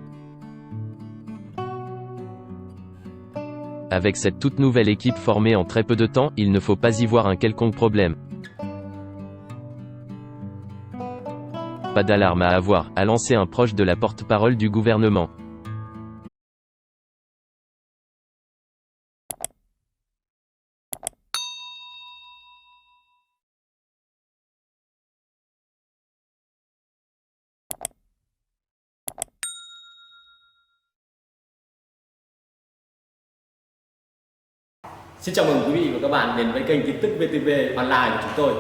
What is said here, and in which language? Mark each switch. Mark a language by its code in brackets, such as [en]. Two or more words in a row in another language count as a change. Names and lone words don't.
[fr] Avec cette toute nouvelle équipe formée en très peu de temps, il ne faut pas y voir un quelconque problème. Pas d'alarme à avoir, a lancé un proche de la porte-parole du gouvernement. [vi] Xin chào mừng quý vị và các bạn đến với kênh tin tức VTV Online của chúng tôi.